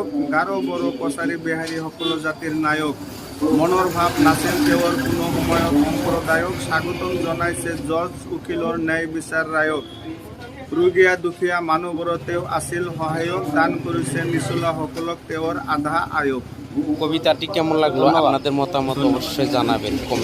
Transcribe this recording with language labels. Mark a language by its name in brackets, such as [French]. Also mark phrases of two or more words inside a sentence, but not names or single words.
[Assamese] গাৰো বড়ো কছাৰী বিহাৰী সকলো জাতিৰ নায়ক। মনৰ ভাৱ নাছিল তেওঁৰ কোনো সময়ত সম্প্ৰদায়ক। স্বাগতম জনাইছে জজ উকিলৰ ন্যায় বিচাৰ ৰায়ক। ৰোগীয়া দুখীয়া মানুহবোৰৰ তেওঁ আছিল সহায়ক। দান কৰিছে নিচলাসকলক তেওঁৰ আধা আয়ক। [Bangla] কবিতাটি কেমন লাগলো আপনাদের মতামত অবশ্যই জানাবেন কমেন্ট।